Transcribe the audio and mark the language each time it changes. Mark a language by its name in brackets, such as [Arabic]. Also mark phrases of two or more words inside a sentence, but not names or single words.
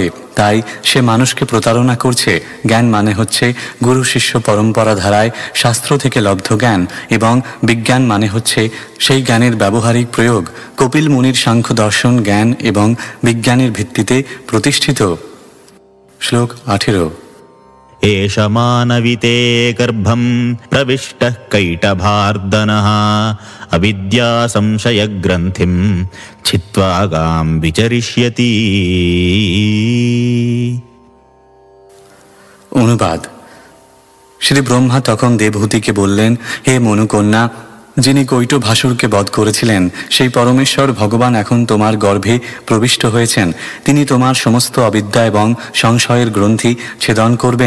[Bangla] তাই সে মানুষকে প্রতারণা করছে। জ্ঞান মানে হচ্ছে গুরু শিষ্য পরম্পরা ধারায় শাস্ত্র থেকে লব্ধ জ্ঞান, এবং বিজ্ঞান মানে হচ্ছে সেই জ্ঞানের ব্যবহারিক প্রয়োগ। কপিল মুনির সাংখ্য দর্শন জ্ঞান এবং বিজ্ঞানের ভিত্তিতে প্রতিষ্ঠিত। শ্লোক 18। [Sanskrit] एष मानविते गर्भं प्रविष्टः कैटभार्दनः अविद्या संशयग्रन्थिं छित्त्वा गां विचरिष्यति। [Bangla] অনুবাদ। শ্রী ব্রহ্মা তখন দেবহূতিকে বললেন, হে মনুকন্যা, যিনি কৈটভাসুরকে বধ করেছিলেন সেই পরমেশ্বর ভগবান এখন তোমার গর্ভে প্রবিষ্ট হয়েছেন। তিনি তোমার সমস্ত অবিদ্যা এবং সংশয়ের গ্রন্থি ছেদন করবেন।